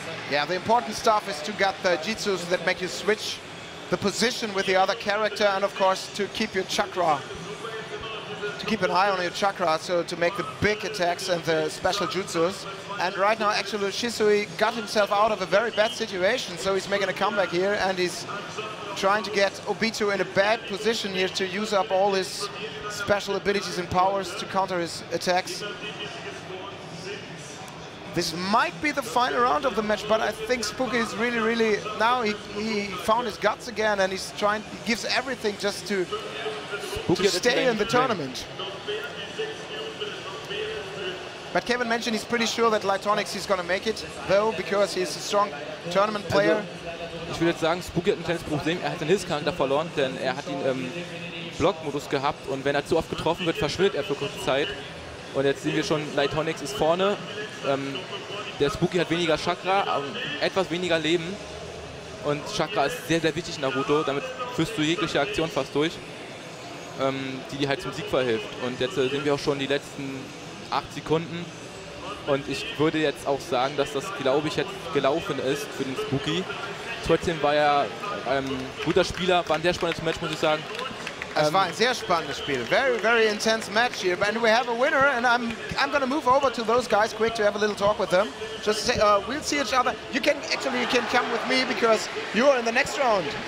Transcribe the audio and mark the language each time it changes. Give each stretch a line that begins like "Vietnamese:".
English: Yeah, the important stuff is to get the jutsus that make you switch the position with the other character, and of course to keep your chakra, to keep an eye on your chakra, so to make the big attacks and the special jutsus. And right now actually Shisui got himself out of a very bad situation, so he's making a comeback here and he's trying to get Obito in a bad position here to use up all his special abilities and powers to counter his attacks. This might be the final round of the match, but I think Spooky is really, now he found his guts again and he's trying, he gives everything just to stay in the tournament. But Kevin mentioned he's pretty sure that Lightronics is going to make it, though, because he's a strong tournament player.
German: Also, ich würde jetzt sagen, Spooky hat ein kleines Problem, er hat den Hilfscharakter verloren, denn er hat ihn im Blockmodus gehabt und wenn er zu oft getroffen wird, verschwindet er für kurze Zeit. Und jetzt sehen wir schon, Lightronics ist vorne. Der Spooky hat weniger Chakra, etwas weniger Leben. Und Chakra ist sehr, sehr wichtig in Naruto. Damit führst du jegliche Aktion fast durch, die halt zum Sieg verhilft. Und jetzt sehen wir auch schon die letzten 8 Sekunden. Und ich würde jetzt auch sagen, dass das, glaube ich, jetzt gelaufen ist für den Spooky. Trotzdem war er ein guter Spieler, war ein sehr spannendes Match, muss ich sagen. Es war ein sehr spannendes Spiel.
English: Very, very intense match here. And we have a winner, and I'm going to move over to those guys quick to have a little talk with them. Just say, we'll see each other. You can come with me because you're in the next round.